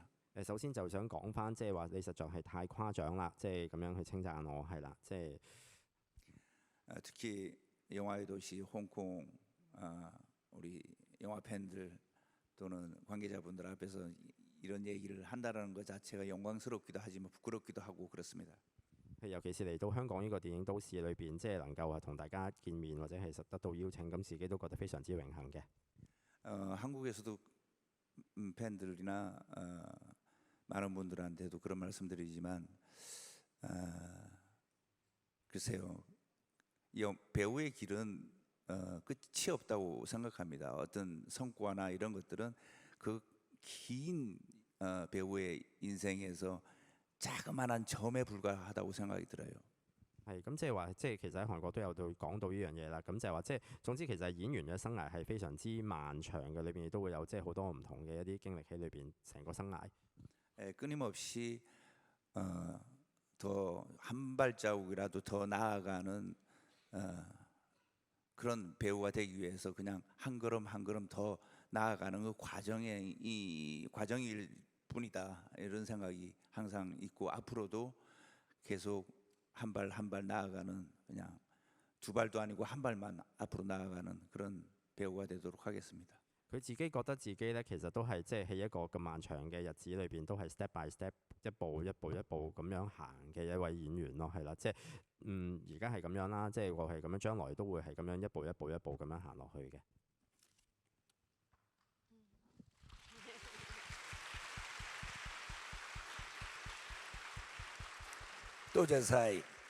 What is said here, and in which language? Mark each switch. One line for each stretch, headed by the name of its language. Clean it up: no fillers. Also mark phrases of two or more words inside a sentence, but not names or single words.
Cantonese: 首先就想講翻，即係話你實在係太誇張啦，即係咁樣去稱讚我係啦，即係
Korean: 특히 영화의 도시 홍콩 우리 영화 팬들 또는 관계자분들 앞에서 이런 얘기를 한다는 것 자체가 영광스럽기도 하지만 부끄럽기도 하고 그렇습니다.
Cantonese: 尤其是嚟到香港呢個電影都市裏邊，即係能夠同大家見面或者係得到邀請，咁自己都覺得非常之榮幸嘅。
Korean: 한국에서도 팬들이나 많은 분들한테도 그런 말씀드리지만 글쎄요, 이 배우의 길은 끝이 없다고 생각합니다. 어떤 성과나 이런 것들은 그 긴 배우의 인생에서 자그마한 점에 불과하다고 생각이 들어요.
Cantonese: 係咁，即係話，即係其實喺韓國都有講到呢樣嘢啦。咁就係話，即係總之其實演員嘅生涯係非常之漫長嘅，裏邊亦都會有即係好多唔同嘅一啲經歷喺裏邊，成個生涯。
Korean: 끊임없이 더 한 발자국이라도 더 나아가는 그런 배우가 되기 위해서 그냥 한 걸음 한 걸음 더 나아가는 그 과정일 뿐이다, 이런 생각이 항상 있고 앞으로도 계속 한 발 한 발 나아가는, 그냥 두 발도 아니고 한 발만 앞으로 나아가는 그런 배우가 되도록 하겠습니다.
Cantonese: 佢自己覺得自己咧，其實都係即係喺一個咁漫長嘅日子裏邊，都係
English: step by step
Cantonese: 一步一步一步咁樣行嘅一位演員咯，係啦，即係而家係咁樣啦，即係我係咁樣，將來都會係咁樣一步一步一步咁樣行落去嘅。多謝晒。